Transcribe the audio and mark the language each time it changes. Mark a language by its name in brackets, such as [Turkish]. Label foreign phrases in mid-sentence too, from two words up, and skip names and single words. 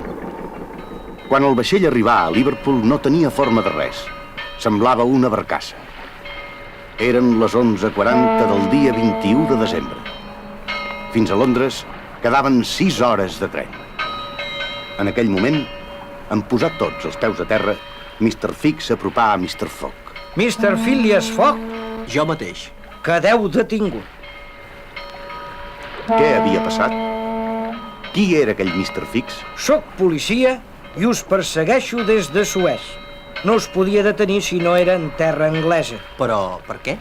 [Catalan] Quan el vaixell arribà a Liverpool no tenia forma de res. Semblava una barcassa. Eren les 11:40 del dia 21 de desembre. Fins a Londres quedaven 6 hores de tren. En aquell moment, en posar tots els peus a terra, Mr. Fix s'apropà a Mr. Fogg. Mr. Phileas Fogg, Jo mateix. quedeu detingut. Què havia passat? Qui era aquell Mr. Fix? Soc policia i us persegueixo des de Suez. no es podia detenir si no era en terra anglesa. Però per què?